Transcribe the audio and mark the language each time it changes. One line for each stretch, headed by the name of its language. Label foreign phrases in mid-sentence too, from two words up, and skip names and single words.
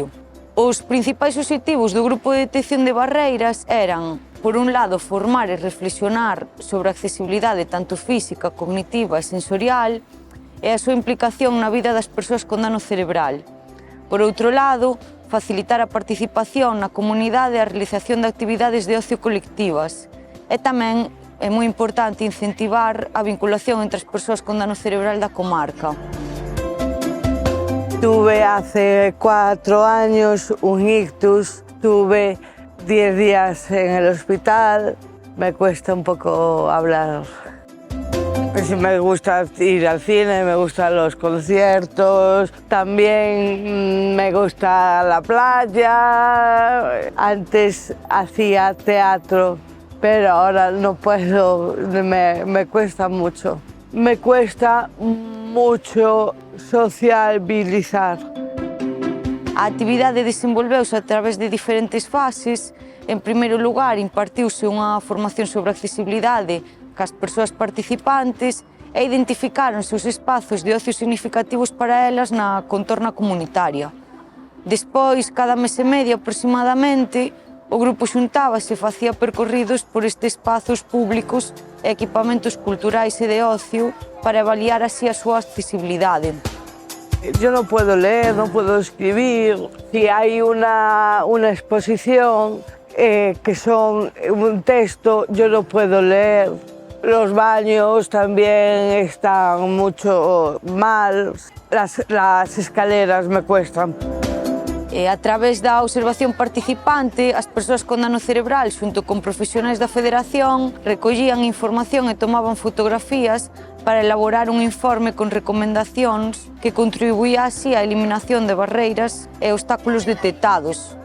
Galician: Os principais obxectivos do Grupo de Detección de Barreiras eran, por un lado, formar e reflexionar sobre a accesibilidade tanto física, cognitiva e sensorial e a súa implicación na vida das persoas con dano cerebral. Por outro lado, facilitar a participación na comunidade e a realización de actividades de ocio colectivas. E tamén é moi importante incentivar a vinculación entre as persoas con dano cerebral da comarca.
Spanish: Tuve hace 4 años un ictus, tuve 10 días en el hospital, me cuesta un poco hablar. Pues me gusta ir al cine, me gustan los conciertos, también me gusta la playa. Antes hacía teatro, pero ahora no puedo, me cuesta mucho. Me cuesta mucho sociabilizar.
Galician: A actividade desenvolveuse a través de diferentes fases. En primeiro lugar, impartiuse unha formación sobre accesibilidade cas persoas participantes e identificáronse os espazos de ocio significativos para elas na contorna comunitaria. Despois, cada mes e medio aproximadamente, o grupo xuntábase e facía percorridos por estes espazos públicos e equipamentos culturais e de ocio para avaliar así a súa accesibilidade.
Spanish: Yo no puedo leer, no puedo escribir. Si hay una exposición que son un texto, yo no puedo leer. Los baños también están mucho mal, las escaleras me cuestan.
Galician: A través da observación participante, as persoas con dano cerebral, xunto con profesionais da Federación, recollían información e tomaban fotografías para elaborar un informe con recomendacións que contribuía así á eliminación de barreiras e obstáculos detectados.